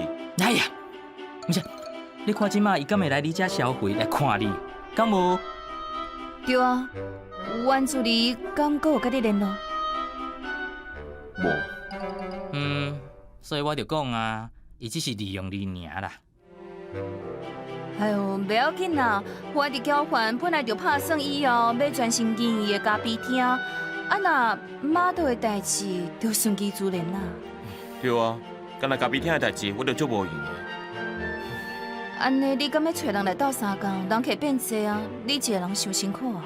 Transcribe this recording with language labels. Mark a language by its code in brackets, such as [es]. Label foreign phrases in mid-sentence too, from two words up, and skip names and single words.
[nan] 哎呀，毋是，你看即马伊敢会来你遮消费来看你，敢无？对啊，阮助理敢阁有甲你联络？无。所以我就讲啊，伊只是利用你尔啦。哎呦，不要紧啦，我伫交换本来就拍算以后要专心经营的咖啡厅，啊那码头的代志就顺其自然啦。对啊，干那咖啡厅的代志，我就足无用的。安尼你敢要找人来斗相共，人客变济啊，你一个人伤辛苦啊。